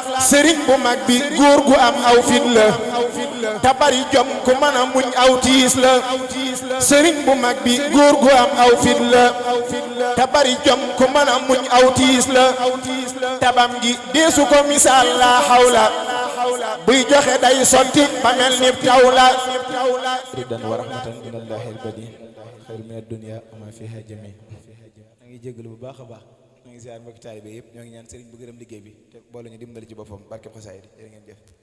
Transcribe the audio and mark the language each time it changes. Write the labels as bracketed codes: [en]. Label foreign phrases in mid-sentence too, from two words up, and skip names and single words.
[wo] Sëriñ bu mag bi góor gu am aw fit la, te bari jom ku mën a muñ aw tiis la. Sëriñ bu mag bi góor gu am aw fit la, te bari jom ku mën a muñ aw tiis la. Tabam gi deesu ko misaal la hawla, buy joxe day sotti ba mel ni taw la. [ar] رضا ورحمة من الله البديع. خير من الدنيا وما فيها جميعا. [wo] Maa ngi jégalu bu baax a baax. Maa ngi ziar mbokki taalibe yëpp. Ñoo ngi ñaan Sëriñ bu gërëm liggéey bi te boole ñu dimbali ci boppam. Barkeb xasaayid yi. Jërë ngeen jëf.